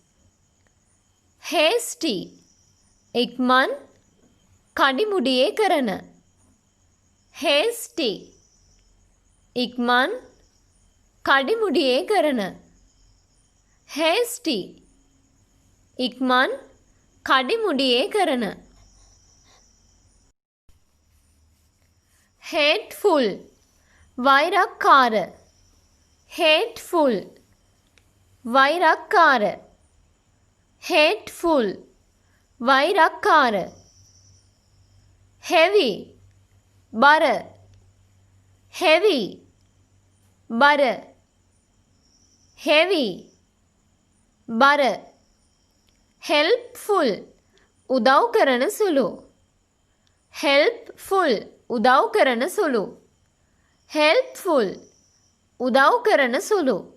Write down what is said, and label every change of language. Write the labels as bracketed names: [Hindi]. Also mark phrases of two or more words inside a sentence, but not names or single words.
[Sinhala] hasty ඉක්මන් කඩිමුඩියේ කරන hasty ඉක්මන් කඩිමුඩියේ කරන hasty ඉක්මන් කඩිමුඩියේ කරන hateful වෛරක්කාර hateful වෛරක්කාර hateful වෛරක්කාර heavy බර heavy බර heavy බර helpful උදව් කරන සුළු helpful උදව් කරන සුළු helpful උදව් කරන සුළු